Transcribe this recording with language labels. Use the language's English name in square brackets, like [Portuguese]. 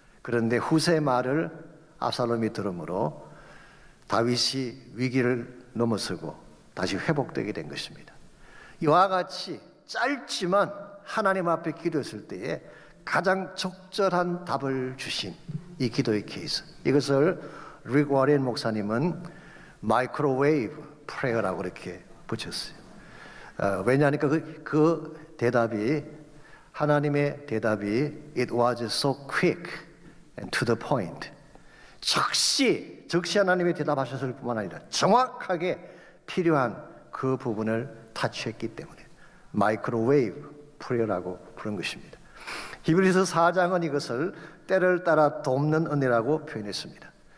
[Korean] 그런데 후세의 말을 압살롬이 들으므로 다윗이 위기를 넘어서고 다시 회복되게 된 것입니다. 이와 같이 짧지만 하나님 앞에 기도했을 때에 가장 적절한 답을 주신 이 기도의 케이스, 이것을 릭 워렌 목사님은 마이크로웨이브 프레어라고 이렇게 붙였어요. 왜냐하니까 그 대답이, 하나님의 대답이 [English] It was so quick and to the point. [Korean] 즉시 하나님의 대답하셨을 뿐만 아니라 정확하게 필요한 그 부분을 타치했기 때문에 마이크로웨이브 프레어라고 부른 것입니다. 히브리서 4장은 이것을 때를 따라 돕는 은혜라고 표현했습니다.